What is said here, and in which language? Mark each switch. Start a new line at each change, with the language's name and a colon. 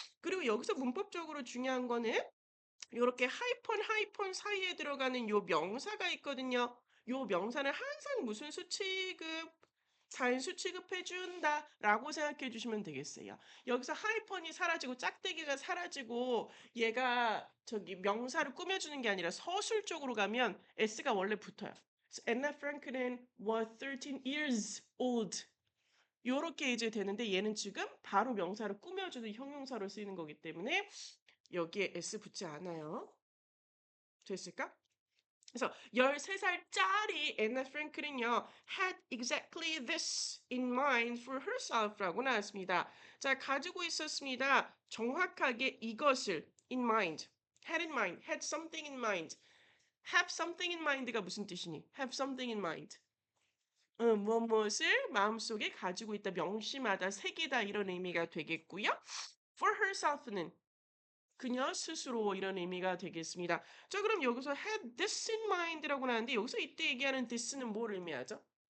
Korean: 그리고 여기서 문법적으로 중요한 거는 요렇게 하이폰 사이에 들어가는 요 명사가 있거든요. 요 명사는 항상 무슨 수치급? 산수 취급해준다 라고 생각해 주시면 되겠어요. 여기서 하이펀이 사라지고 짝대기가 사라지고 얘가 저기 명사를 꾸며주는 게 아니라 서술 쪽으로 가면 s가 원래 붙어요.
English: So Anna Franklin was 13 years old.
Korean: 요렇게 이제 되는데 얘는 지금 바로 명사를 꾸며주는 형용사로 쓰이는 거기 때문에 여기에 s 붙지 않아요. 됐을까? 그래서 13살짜리 애나 프랭클은요
English: had exactly this in mind for herself
Korean: 라고 나왔습니다. 자, 가지고 있었습니다. 정확하게 이것을
English: in mind, had in mind, had something in mind. have something in mind가
Korean: 무슨 뜻이니?
English: have something in mind.
Korean: 무엇을 마음속에 가지고 있다, 명심하다, 새기다 이런 의미가 되겠고요. for herself는 그녀 스스로 이런 의미가 되겠습니다. 자, 그럼 여기서
English: had this in mind
Korean: 라고 나왔는데 여기서 이때 얘기하는 this는 뭘 의미하죠?